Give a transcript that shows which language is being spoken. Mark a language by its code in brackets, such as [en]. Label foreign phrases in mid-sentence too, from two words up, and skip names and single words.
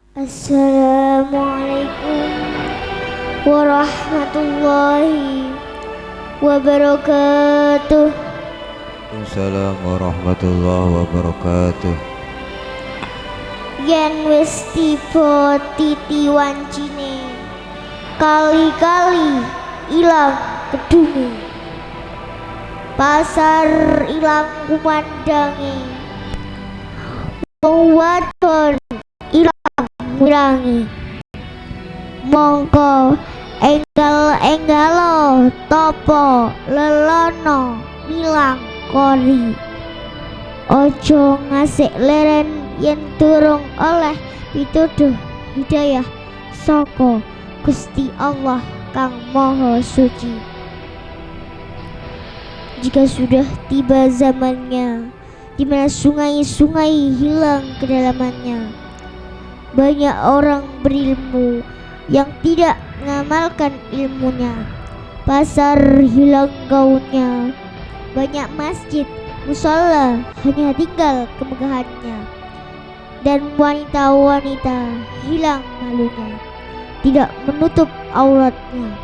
[ar] السلام عليكم ورحمة الله وبركاته. السلام عليكم ورحمة الله وبركاته. [jv] Yen wis tiba titi wancine, kali-kali ilang kedunge, pasar ilang kumandange, wong wadon ilang murangi, mongko enggal-enggalo topo lelono milang kori. Ojo ngasik leren yen durung oleh pituduh hidayah saka Gusti Allah Kang Maha Suci. [id] Jika sudah tiba zamannya di mana sungai-sungai hilang kedalamannya, banyak orang berilmu yang tidak mengamalkan ilmunya. Pasar hilang gaunnya, banyak masjid musola hanya tinggal kemegahannya, dan wanita-wanita hilang malunya, tidak menutup auratnya.